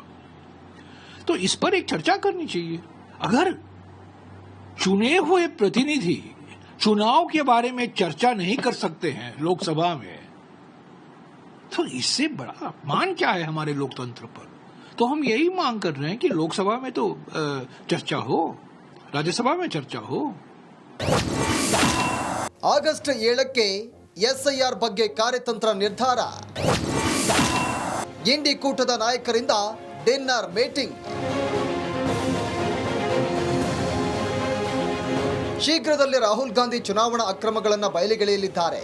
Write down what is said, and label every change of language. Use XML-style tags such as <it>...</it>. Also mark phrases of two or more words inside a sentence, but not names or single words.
<hi>तो इस पर एक चर्चा करनी चाहिए. अगर चुने हुए प्रतिनिधि चुनाव के बारे में चर्चा नहीं कर सकते हैं लोकसभा में, तो इससे बड़ा अपमान क्या है हमारे लोकतंत्र पर. तो हम यही मांग कर रहे हैं कि लोकसभा में तो चर्चा हो, राज्यसभा में चर्चा हो.</hi> <kn>ಆಗಸ್ಟ್ 7ಕ್ಕೆ ಎಸ್ಐಆರ್ ಬಗ್ಗೆ ಕಾರ್ಯತಂತ್ರ ನಿರ್ಧಾರ. ಇಂಡಿ ಕೂಟದ ನಾಯಕರಿಂದ</kn> <en>dinner meeting.</en> <kn>ಶೀಘ್ರದಲ್ಲೇ ರಾಹುಲ್ ಗಾಂಧಿ ಚುನಾವಣಾ ಅಕ್ರಮಗಳನ್ನು ಬಯಲಿಗೆಳೆಯಲಿದ್ದಾರೆ.</kn>